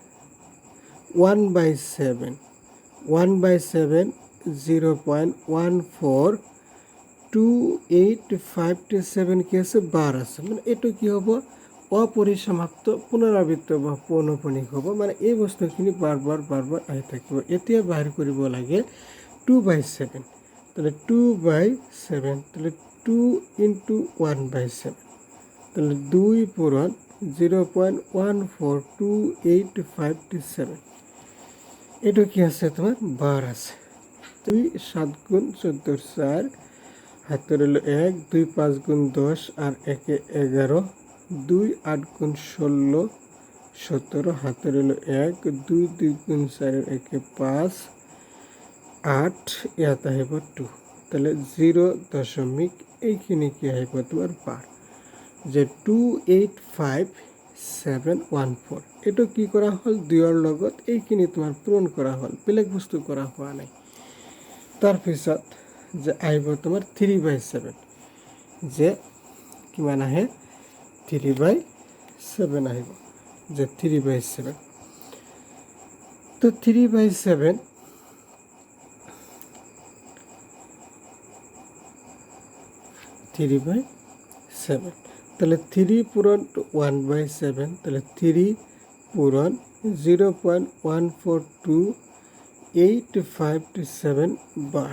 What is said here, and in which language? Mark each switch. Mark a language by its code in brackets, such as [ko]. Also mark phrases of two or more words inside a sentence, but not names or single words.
[as] 1/7 1/7 0.142857 কি আছে বার আছে মানে এটা কি হব অপরিসমাপ্ত পুনরাবৃত্ত বা পৌনঃপুনিক হব মানে এই বস্তুখিনি বারবার বারবার আহি থাকিব এতিয়া বাহিৰ কৰিব লাগে 2/7 তাহলে 2/7 তাহলে 2 into 1/7 তাহলে 2 পূরণ 0.142857 এটা কি আছে তোমার বার আছে 2 7 গুণ 14 4 হাতের হলো 1 2 5 গুণ 10 আর 1 11 2 8 গুণ 16 17 হাতের হলো 1 2 2 গুণ 4 1 5 8 ইয়াত আহিব 2 তাহলে 0 দশমিক এইখিনি কি আহিব তোমার বার যে 285714 এটা কি করা হল দুইৰ লগত এইখিনি তোমাৰ পূৰণ কৰা হল বেলেগ বস্তু কৰা হোৱা নাই তাৰপিছত যে আহিব তোমাৰ 3/7 যে কিমান আহে 3/7 আহিব যে 3/7 তো 3/7 3/7 তাহলে 3 পূরণ 1/7 তাহলে 3 পূরণ 0.142857 বার